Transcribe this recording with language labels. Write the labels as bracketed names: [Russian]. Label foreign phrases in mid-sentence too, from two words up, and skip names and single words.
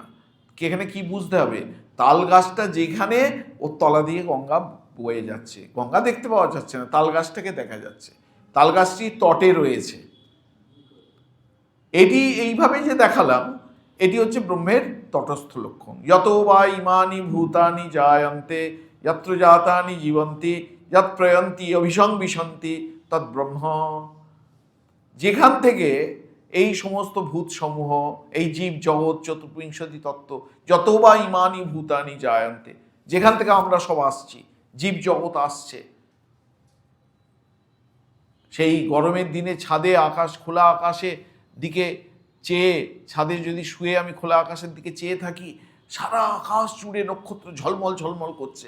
[Bangla] এখানে কি বুঝতে হবে, তাল গাছটা যেখানে, ওর তলা দিয়ে গঙ্গা বয়ে যাচ্ছে, গঙ্গা দেখতে পাওয়া যাচ্ছে না, তাল গাছটাকে দেখা যাচ্ছে, তাল গাছটি তটে রয়েছে। এটি এইভাবে যে দেখালাম, এটি হচ্ছে ব্রহ্মের তটস্থ লক্ষণ। [Sanskrit] যত বা ইমানি ভূতানি জায়ন্তে, যত্র জাতানি জীবন্তি, যৎ প্রয়ন্তি অভিসংবিশন্তি তৎ ব্রহ্ম। [Bangla] যেখান থেকে এই সমস্ত ভূত সমূহ, এই জীব জগৎ, চতুর্বিংশতি তত্ত্ব, [Sanskrit] যত বা ইমানি ভূতানি জায়ন্তে, [Bangla] যেখান থেকে আমরা সব আসছি, জীব জগৎ আসছে। সেই গরমের দিনে ছাদে খোলা আকাশে দিকে চেয়ে, ছাদে যদি শুয়ে আমি খোলা আকাশের দিকে চেয়ে থাকি, সারা আকাশ জুড়ে নক্ষত্র ঝলমল ঝলমল করছে।